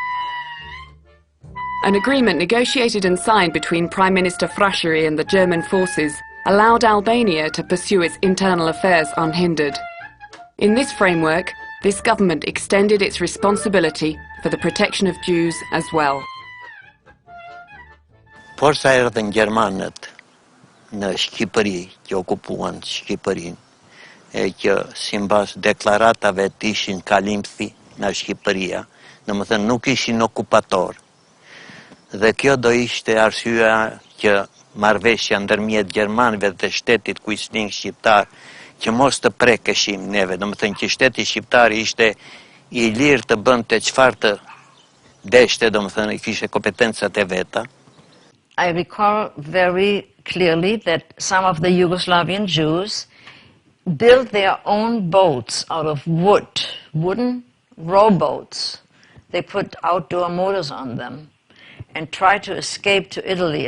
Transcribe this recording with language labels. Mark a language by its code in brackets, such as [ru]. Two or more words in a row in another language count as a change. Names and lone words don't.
[en] An agreement negotiated and signed between Prime Minister Frashëri and the German forces allowed Albania to pursue its internal affairs unhindered. In this framework, this government extended its responsibility for the protection of Jews as well. [sq] Por sa erdhën gjermanët në Shqipëri, që okupuan Shqipërinë, e që simbas deklaratave të ishin kalimthi në Shqipëria, domethënë nuk ishin okupator. Dhe kjo do ishte arsyeja që marrëveshja ndërmjet gjermanëve dhe shtetit kuisling shqiptar që mos të prekëshim neve, do më thënë që shteti shqiptari ishte I lirë të bënte çfarë të deshte, do më thënë, I kishte kompetencat e veta. [en] I recall very clearly that some of the Yugoslavian Jews built their own boats out of wood, wooden rowboats. They put outdoor motors on them and tried to escape to Italy.